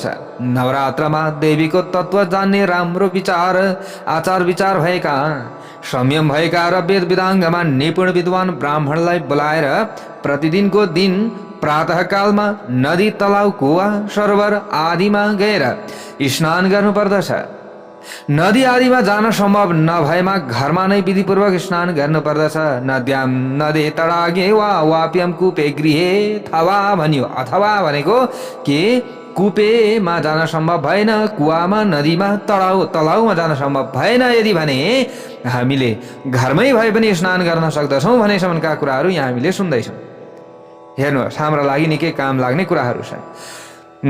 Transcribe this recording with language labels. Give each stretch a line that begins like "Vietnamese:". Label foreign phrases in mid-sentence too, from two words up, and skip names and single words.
Nepali: नवरात्रमा देवीको तत्त्व जान्ने, राम्रो आचार विचार भएका, संयम भएका र वेद वेदाङ्गमा निपुण विद्वान ब्राह्मणलाई बोलाएर प्रतिदिनको दिन प्रातःकालमा नदी, तलाउ, कुवा, सरोवर आदिमा गएर स्नान गर्नुपर्दछ। नदी आदिमा जान सम्भव नभएमा घरमा नै विधिपूर्वक स्नान गर्नुपर्दछ।
Sanskrit: नद्याम नदे तडागे वा वाप्यम कुपे गृहे थवा भनियो।
Nepali: अथवा भनेको के कुपेमा जान सम्भव भएन, कुवामा, नदीमा, तलाउमा जान सम्भव भएन यदि भने हामीले घरमै भए पनि स्नान गर्न सक्दछौँ भनेसम्मका कुराहरू यहाँ हामीले सुन्दैछौँ। हेर्नुहोस्, हाम्रो लागि निकै काम लाग्ने कुराहरू छन्।